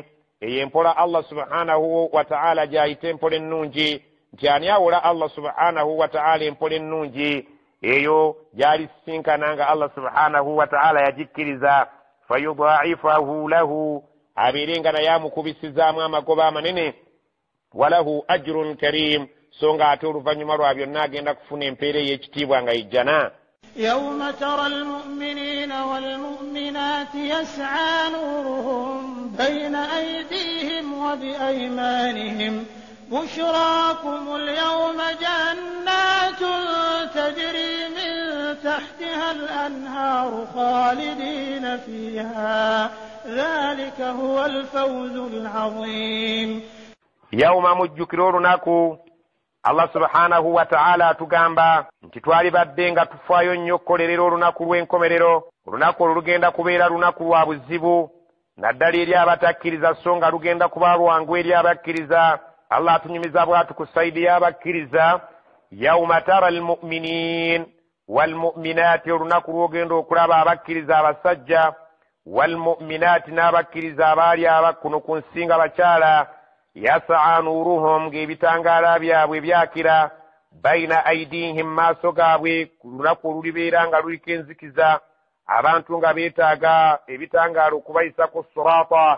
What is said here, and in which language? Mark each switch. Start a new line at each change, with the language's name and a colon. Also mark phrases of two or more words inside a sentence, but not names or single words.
Ganda: Eyo empola Allah
Arabic: سبحانه وتعالى
Ganda: gy'ayita empola ennungi, nti ani awola Allah
Arabic: سبحانه وتعالى
Ganda: empola ennungi eyo gy'alisinkana nga Allah
Arabic: سبحانه وتعالى
Ganda: yagikkiriza,
Arabic: فيضاعفه له,
Ganda: abeere nga naye amukubisizaamu amagoba amanene,
Arabic: وله أجر كريم,
Ganda: so nga ate oluvannyuma lwa byonna agenda kufuna empeera ey'ekitiibwa nga ijjana.
Arabic: يوم ترى المؤمنين والمؤمنات يسعى نورهم بين أيديهم وبأيمانهم بشراكم اليوم جنات تجري من تحتها الأنهار خالدين فيها ذلك هو الفوز العظيم. يوم مجكرور ناكو
Ganda: Allah
Arabic: سبحانه وتعالى
Ganda: atugamba nti twali badde nga tufaayo nnyo okukolerera olunaku lw'enkomerero, olunaku olugenda kubeera lunaku lwa buzibu naddala eri abatakkiriza, so nga lugenda kuba lwangu eri abakkiriza. Allah atunyumiza bw'atu ku sayidi y'abakkiriza,
Arabic: يوم ترى المؤمنين والمؤمنات,
Ganda: olunaku lw'ogenda okulaba abakkiriza abasajja, walmu'minati, n'abakkiriza abaali abakuno ku nsi nga bakyala,
Arabic: يسعى نورهم,
Ganda: ng'ebitangaala byabwe byakira,
Arabic: بين أيديهم,
Ganda: maaso gaabwe, ku lunaku olulibeera nga luliko enzikiza, abantu nga beetaaga ebitangaala okubayisako sirata.